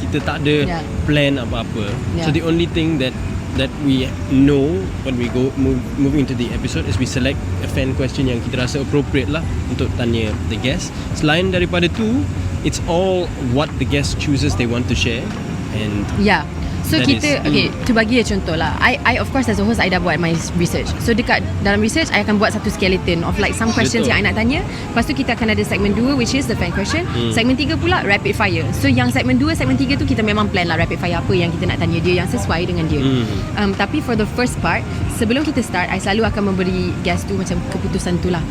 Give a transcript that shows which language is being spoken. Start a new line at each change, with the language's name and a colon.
Malay: Kita tak ada plan apa-apa.
English: So the only thing that we know when we go moving into the episode is we select a fan question
Malay: yang kita rasa appropriate lah untuk tanya
English: the guest.
Malay: Selain daripada tu,
English: it's all what the guest chooses they want to share. And
Malay: so kita tu bagi contoh lah.
English: I of course as a host I
Malay: dah buat
English: my research. So
Malay: dekat dalam
English: research I
Malay: akan buat satu
English: skeleton of like some questions yang I
Malay: nak tanya. Lepas tu kita akan ada segmen 2
English: which is the fan question.
Malay: Segmen 3 pula rapid fire. So yang segmen 2, segmen 3 tu kita memang plan lah rapid fire apa yang kita nak tanya dia yang sesuai dengan dia. Tapi
English: for the first part,
Malay: sebelum kita start, I selalu akan memberi guest tu macam keputusan tu lah.